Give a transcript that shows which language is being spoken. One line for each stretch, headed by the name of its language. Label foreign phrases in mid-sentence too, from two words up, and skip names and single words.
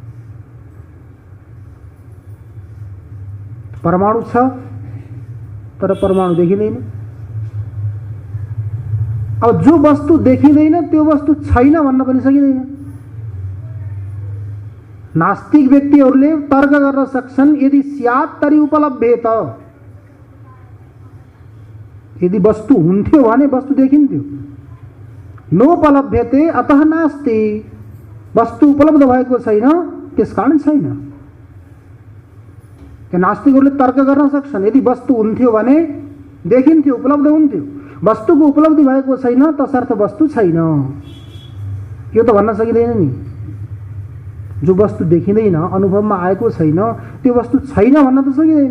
Nepali: परमाणु छ तर परमाणु देखिँदैन। अब जो वस्तु देखिँदैन त्यो वस्तु छैन भन्न पनि सकिँदैन। नास्तिक व्यक्तिहरूले तर्क गर्न सक्छन्,
Sanskrit: यदि स्यात् तर्हि उपलभ्येत,
Nepali: यदि वस्तु हुन्थ्यो भने वस्तु देखिन्थ्यो।
Sanskrit: नोपलभ्यते अतः नास्ति,
Nepali: वस्तु उपलब्ध भएको छैन त्यसकारण छैन। त्यो नास्तिकहरूले तर्क गर्न सक्छन्, यदि वस्तु हुन्थ्यो भने देखिन्थ्यो, उपलब्ध हुन्थ्यो। वस्तुको उपलब्धि भएको छैन तसर्थ वस्तु छैन, यो त भन्न सकिँदैन नि। जो वस्तु देखिँदैन, अनुभवमा आएको छैन, त्यो वस्तु छैन भन्न त सकिँदैन।